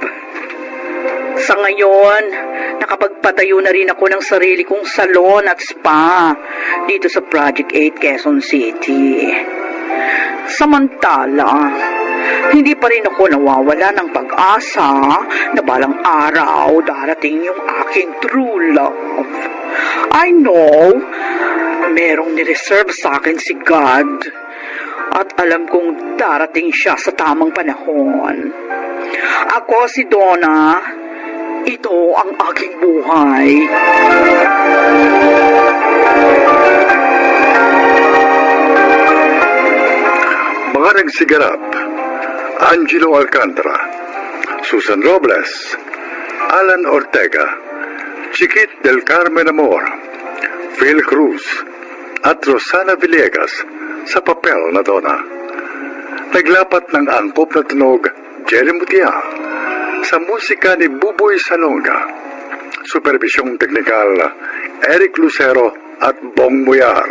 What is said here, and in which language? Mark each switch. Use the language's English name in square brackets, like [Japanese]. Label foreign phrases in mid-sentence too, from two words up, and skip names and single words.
[Filipino] Sa ngayon, nakapagpatayo na rin ako ng sarili kong salon at spa dito sa Project 8 Quezon City. Samantala, hindi pa rin ako nawawala ng pag-asa na balang araw darating yung aking [English] true love. I know, [Filipino] merong nireserve sa akin si God at alam kong darating siya sa tamang panahon. Ako si Donna, ito ang aking buhay. Mga nagsiganap, Angelo Alcantara, Susan Robles, Alan Ortega, Chiquit del Carmen Amor, Phil Cruz, at Rosana Villegas sa papel na Donna. Naglapat ng angkop na tunog, Jelly Mutia, sa musika ni Buboy Salonga, supervisyong teknikal, Eric Lucero at Bong Muyar.